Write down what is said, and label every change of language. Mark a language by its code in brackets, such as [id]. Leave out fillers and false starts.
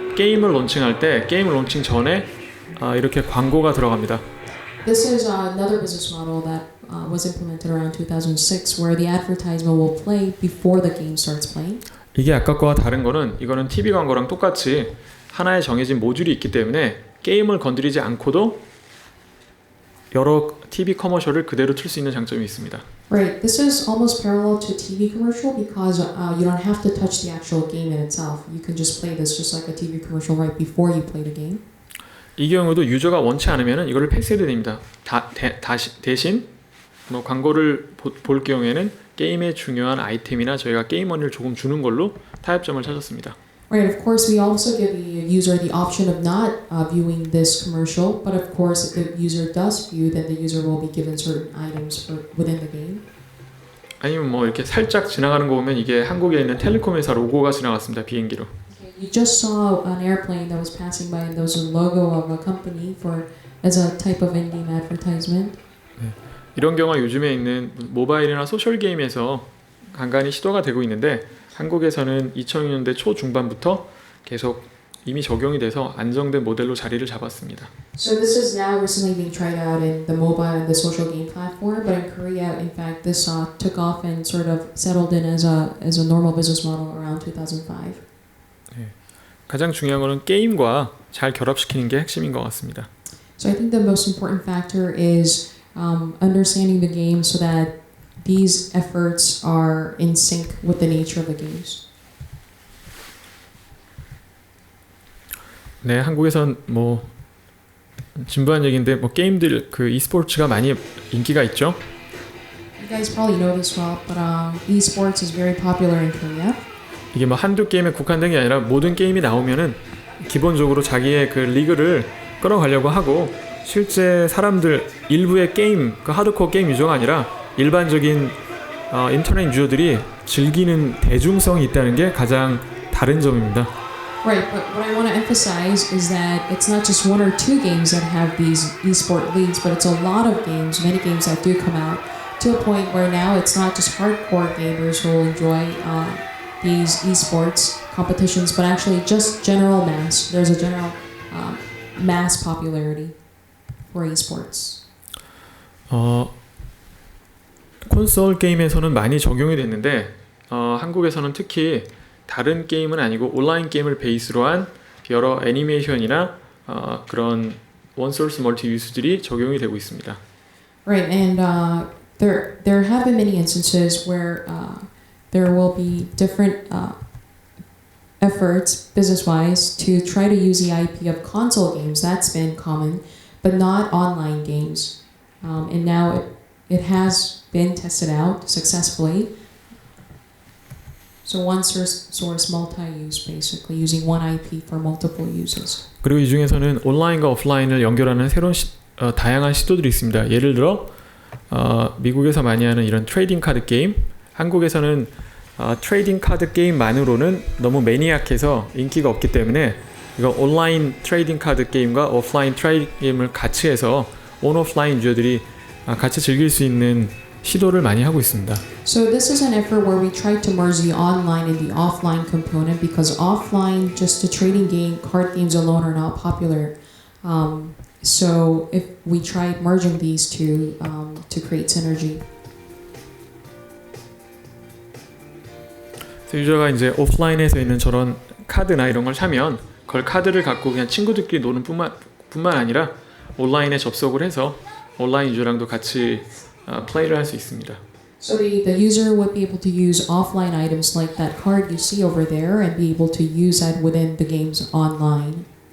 [ko] 게임을 론칭할 때 게임을 론칭 전에 이렇게 광고가 들어갑니다. [en] This is another business model that was implemented around 2006 where the advertisement will play before the game starts playing. [ko] 이게 아까 거와 다른 거는 이거는 TV 광고랑 똑같이 하나의 정해진 모듈이 있기 때문에 게임을 건드리지 않고도 여러 TV 커머셜을 그대로 틀 수 있는 장점이 있습니다. [en] Right. This is almost parallel to a TV commercial because you don't have to touch the actual game in itself. You can just play this just like a TV commercial right before you play the game. [ko] 이 경우도 유저가 원치 않으면 이거를 패스해도 됩니다. 대신 뭐 광고를 볼 경우에는 게임의 중요한 아이템이나 저희가 게임머니를 조금 주는 걸로 타협점을 찾았습니다. [en] Right, of course, we also give the user the option of not viewing this commercial, but of course, if the user does view, then the user will be given certain items within the game. [ko] 아니면 뭐 이렇게 살짝 지나가는 거 보면 이게 한국에 있는 텔레콤 회사 로고가 지나갔습니다. 비행기로. [en] You just saw an airplane that was passing by, and there was a logo of a company as a type of in-game advertisement. [ko] 네. 이런 경우가 요즘에 있는 모바일이나 소셜 게임에서 간간히 시도가 되고 있는데 한국에서는 2000년대 초중반부터 계속 이미 적용이 돼서 안정된 모델로 자리를 잡았습니다. [en] So this is now recently being tried out in the mobile and the social game platform, but in Korea, in fact, this took off and sort of settled in as a normal business model around 2005. [ko] 네. 가장 중요한 거는 게임과 잘 결합시키는 게 핵심인 것 같습니다. [en] So I think the most important factor is understanding the game so that these efforts are in sync with the nature of the games. [ko] 네, 한국에선 뭐 진부한 얘기인데 뭐 게임들 그 e스포츠가 많이 인기가 있죠. [en] You guys probably know this well, but esports is very popular in Korea. [ko] 이게 뭐 한두 게임에 국한된 게 아니라 모든 게임이 나오면은 기본적으로 자기의 그 리그를 끌어가려고 하고 실제 사람들 일부의 게임 그 하드코어 게임 유저가 아니라 일반적인 인터넷 유저들이 즐기는 대중성이 있다는 게 가장 다른 점입니다. [en] Right, but what I want to emphasize is that it's not just one or two games that have these esport leagues, but it's a lot of games, many games that do come out to a point where now it's not just hardcore gamers who will enjoy these esports competitions, but actually just general mass. There's a general mass popularity for esports. [ko] 콘솔 게임에서는 많이 적용이 됐는데 한국에서는 특히 다른 게임은 아니고 온라인 게임을 베이스로 한 여러 애니메이션이나 그런 원소스 멀티 유스들이 적용이 되고 있습니다. [en] Right, and there have been many instances where there will be different efforts, business-wise, to try to use the IP of console games. That's been common, but not online games. And now it has been tested out successfully. So one source multi-use, basically using one IP for multiple uses. [ko] 그리고 이 중에서는 온라인과 오프라인을 연결하는 새로운 다양한 시도들이 있습니다. 예를 들어 미국에서 많이 하는 이런 트레이딩 카드 게임, 한국에서는 트레이딩 카드 게임만으로는 너무 매니악해서 인기가 없기 때문에 이거 온라인 트레이딩 카드 게임과 오프라인 트레이딩 게임을 같이 해서 온 오프라인 유저들이 같이 즐길 수 있는 시도를 많이 하고 있습니다. [en] So this is an effort where we try to merge the online and the offline component because offline, just the trading game, card games alone are not popular. So if we tried merging these two to create synergy. [ko] 유저가 이제 오프라인에서 있는 저런 카드나 이런 걸 사면 그걸 카드를 갖고 그냥 친구들끼리 노는 뿐만 아니라 온라인에 접속을 해서 온라인 유저랑도 같이 플레이를 할 수 있습니다. [en] So the user would be able to use offline items like that card you see over there and be able to use that within the games online.